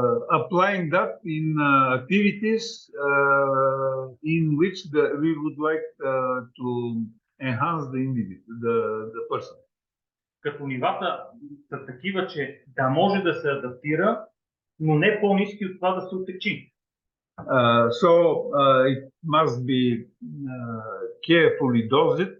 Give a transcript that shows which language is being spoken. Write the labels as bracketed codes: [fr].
[en] applying that in activities in which we would like to enhance the individual, the person. [bg] Като нивата са такива, че да може да се адаптира, но не по-ниски от това да се отечи. [en] So it must be carefully dosed.